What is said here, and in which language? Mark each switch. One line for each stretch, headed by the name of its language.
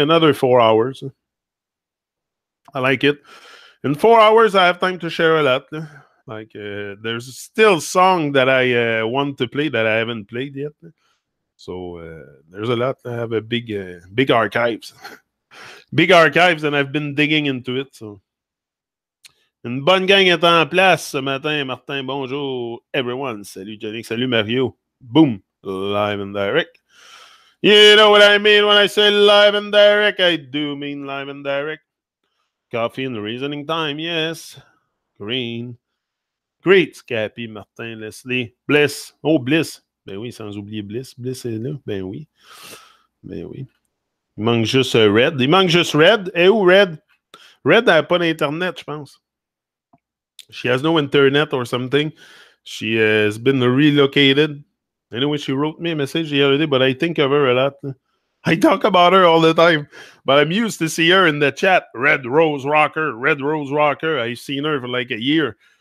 English: Another 4 hours. I like it. In 4 hours, I have time to share a lot. Like, there's still song that I want to play that I haven't played yet. So, there's a lot. I have a big archives. Big archives, and I've been digging into it.
French: So, une bonne gang est en place ce matin. Martin, bonjour, everyone. Salut, Jannick. Salut, Mario. Boom.
English: Live and direct. You know what I mean when I say live and direct. I do mean live and direct. Coffee and reasoning time, yes. Green. Great, Cappy, Martin, Leslie, Bliss. Oh, Bliss.
French: Ben oui, sans oublier Bliss. Bliss est là. Ben oui. Il manque juste Red. Il manque juste Red. Et où Red? Red n'a pas d'internet, je pense.
English: She has no internet or something. She has been relocated. Anyway, she wrote me a message the other day, but I think of her a lot. I talk about her all the time, but I'm used to see her in the chat. Red Rose Rocker. I've seen her for like a year.